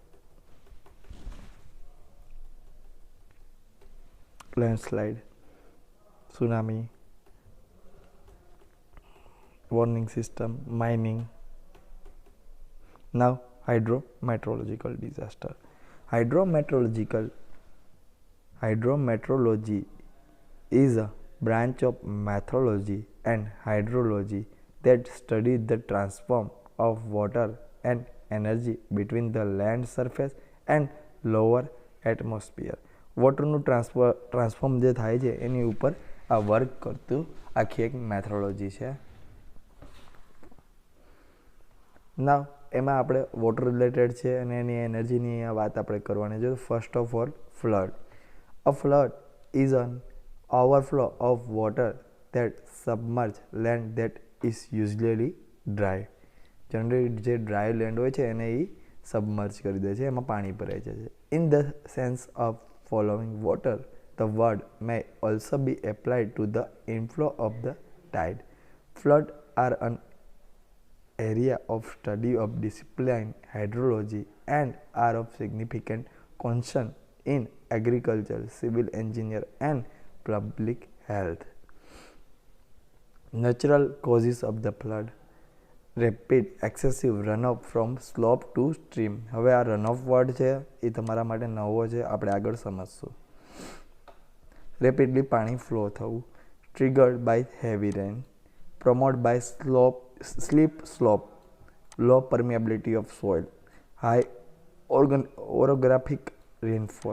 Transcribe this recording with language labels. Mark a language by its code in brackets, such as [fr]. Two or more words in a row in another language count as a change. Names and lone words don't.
[en] Landslide, tsunami, warning system, mining. Now hydrometeorological disaster. Hydrometeorology is a branch of meteorology and hydrology that studies the transform of water and energy between the land surface and lower atmosphere. [gu] વોટરનું ટ્રાન્સફોર્મ જે થાય છે એની ઉપર આ વર્ક કરતું આખી એક મેથોડોલોજી છે. ના એમાં આપણે [en] water related [gu] છે અને એની એનર્જીની વાત આપણે કરવાની છે. [en] First of all flood. A flood is an overflow of water that submerge land that is usually dry. [gu] જનરલી જે [en] dry land [gu] હોય છે એને એ સબમર્જ કરી દે છે, એમાં પાણી ભરાઈ જાય છે. [en] in the sense of following water, the word may also be applied to the inflow of the tide. Flood are an area of study of discipline hydrology and are of significant concern in agriculture, civil engineer and public health. Natural causes of the flood: rapid excessive runoff from slope to stream. [gu] હવે આ [en] runoff word [gu] છે એ તમારા માટે નવો છે, આપણે આગળ સમજશું. રેપિડલી પાણી ફ્લો થવું. [en] Triggered by heavy rain. Promote by sleep slope. Low permeability of soil. High orographic rainfall.